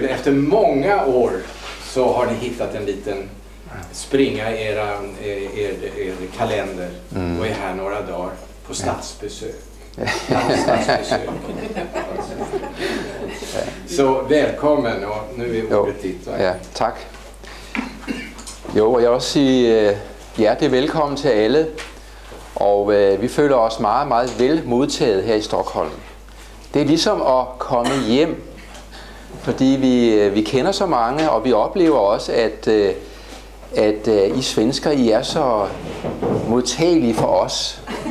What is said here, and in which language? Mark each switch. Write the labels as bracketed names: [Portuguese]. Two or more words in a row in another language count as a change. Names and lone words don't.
[Swedish] Efter många år så har ni hittat en liten springa i er kalender och är här några dagar på statsbesök. Så välkommen, [Danish] og nu er ordet dit. Ja, tak. Jo, og jeg vil også sige hjertelig velkommen til alle. Og vi føler os meget, meget vel modtaget her i Stockholm. Det er ligesom at komme hjem, fordi vi kender så mange, og vi oplever også, at I svensker, I er så modtagelige for os.